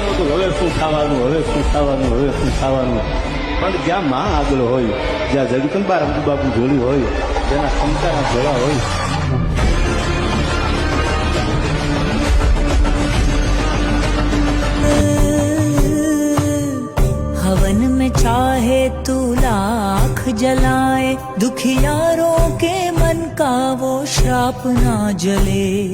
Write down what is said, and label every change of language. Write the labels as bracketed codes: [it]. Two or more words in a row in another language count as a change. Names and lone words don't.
[gu] હવે શું ખાવાનું, હવે શું ખાવાનું, હવે શું ખાવાનું. પણ જ્યાં માં આગળ હોય, જ્યાં જગદંબા રમતું બાપુ જોડી હોય, જેના ક્ષમતાના જોડા હોય, [hi] हवन में चाहे तू लाख जलाए, दुखियारों के मन का वो श्राप ना जले.